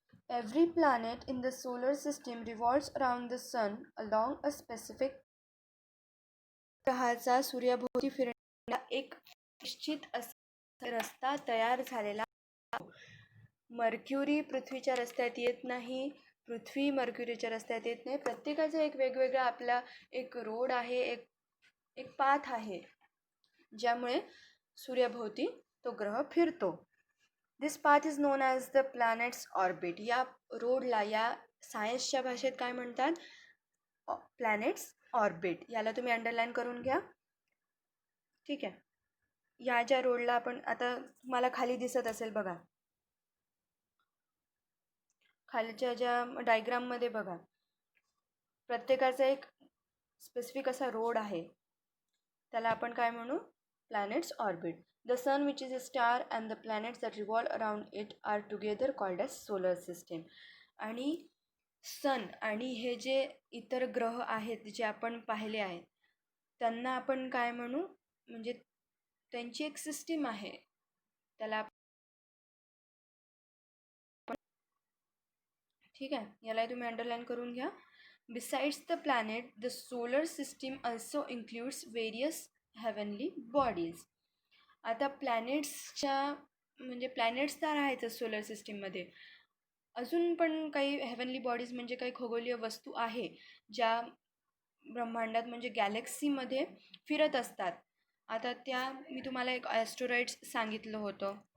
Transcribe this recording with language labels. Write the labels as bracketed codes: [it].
[en] Every planet in the solar system revolves around the sun along a specific. [mr] ग्रहाचा सूर्याभोवती फिरण्याला एक निश्चित असा रस्ता तयार झालेला. मर्क्युरी पृथ्वीच्या रस्त्यात येत नाही, पृथ्वी मर्क्युरीच्या रस्त्यात येत नाही. प्रत्येकाचा एक वेगवेगळा आपला एक रोड आहे, एक पाथ आहे, ज्यामुळे सूर्याभोवती तो ग्रह फिरतो. [en] This path is known as the planets orbit. [mr] या रोडला या सायन्सच्या भाषेत काय म्हणतात? Planets orbit. याला तुम्ही अंडरलाईन करून घ्या. ठीक आहे. या ज्या रोडला आपण आता तुम्हाला खाली दिसत असेल बघा, खालच्या ज्या डायग्राममध्ये बघा, प्रत्येकाचा एक स्पेसिफिक असा रोड आहे, त्याला आपण काय म्हणू? Planets orbit. [en] The sun, which is a star, and the planets that revolve around it are together called as solar system. [mr] आणि सन आणि हे जे इतर ग्रह आहेत जे आपण पाहिले आहेत त्यांना आपण काय म्हणू, म्हणजे त्यांची एक सिस्टीम आहे, त्याला ठीक आहे, याला तुम्ही अंडरलाईन करून घ्या. [en] Besides the planet the solar system also includes various heavenly bodies. [mr] आता प्लॅनेट्सच्या म्हणजे प्लॅनेट्स तर आहेतच सोलर सिस्टीममध्ये, अजून पण काही हेवनली बॉडीज म्हणजे काही खगोलीय वस्तू आहे ज्या ब्रह्मांडात म्हणजे गॅलेक्सीमध्ये फिरत असतात. आता त्या मी तुम्हाला एक ॲस्ट्रॉइड्स सांगितलं होतं.